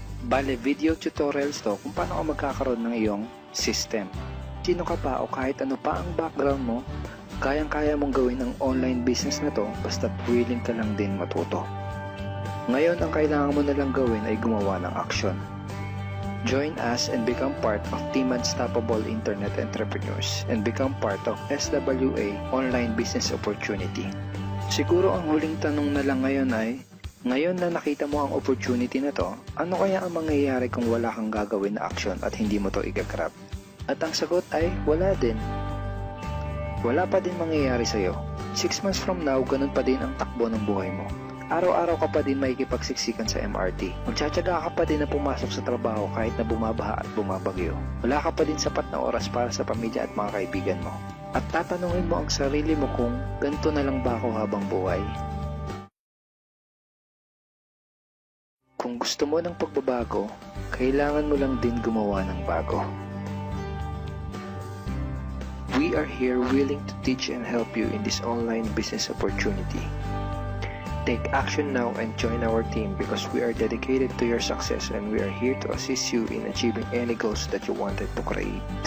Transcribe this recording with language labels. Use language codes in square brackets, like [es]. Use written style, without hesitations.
[tl] Bale, video tutorials to kung paano ka magkakaroon ng iyong system. Sino ka pa o kahit ano pa ang background mo, kayang-kaya mong gawin ang online business na to basta't willing ka lang din matuto. Ngayon, ang kailangan mo na lang gawin ay gumawa ng action. [en] Join us and become part of Team Unstoppable Internet Entrepreneurs and become part of SWA Online Business Opportunity. [tl] Siguro ang huling tanong na lang ngayon ay, ngayon na nakita mo ang opportunity na to, ano kaya ang mangyayari kung wala kang gagawin na action at hindi mo to igagrab? At ang sagot ay, wala din. Wala pa din mangyayari sa'yo. [en] 6 months from now, [tl] ganun pa din ang takbo ng buhay mo. Araw-araw ka pa din makikipagsiksikan sa MRT. Magtsatsaga ka pa din na pumasok sa trabaho kahit na bumabaha at bumabagyo. Wala ka pa din sapat na oras para sa pamilya at mga kaibigan mo. At tatanungin mo ang sarili mo kung ganito na lang ba ako habang buhay? Kung gusto mo ng pagbabago, kailangan mo lang din gumawa ng bago. [en] We are here willing to teach and help you in this online business opportunity. Take action now and join our team because we are dedicated to your success and we are here to assist you in achieving any goals that you wanted to create.